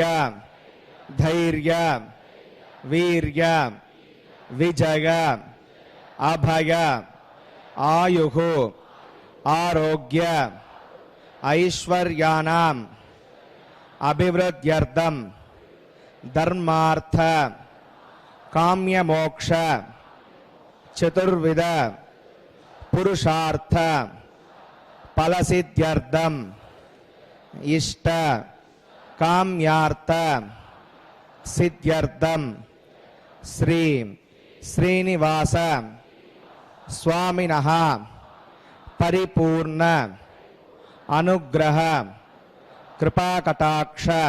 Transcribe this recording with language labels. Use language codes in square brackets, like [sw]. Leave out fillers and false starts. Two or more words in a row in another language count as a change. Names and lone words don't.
[sa] धैर्य वीर्य विजय अभय आयुः आरोग्य ऐश्वर्याणाम् अभिवृद्ध्यर्थं धर्मार्थ काम्यमोक्ष चतुर्विध पुरुषार्थ ఫలసిద్ధ్యర్థం ఇష్ట కామ్యార్థ సిద్ధ్యర్థం శ్రీ శ్రీనివాస స్వామినః పరిపూర్ణ అనుగ్రహ కృపాకటాక్ష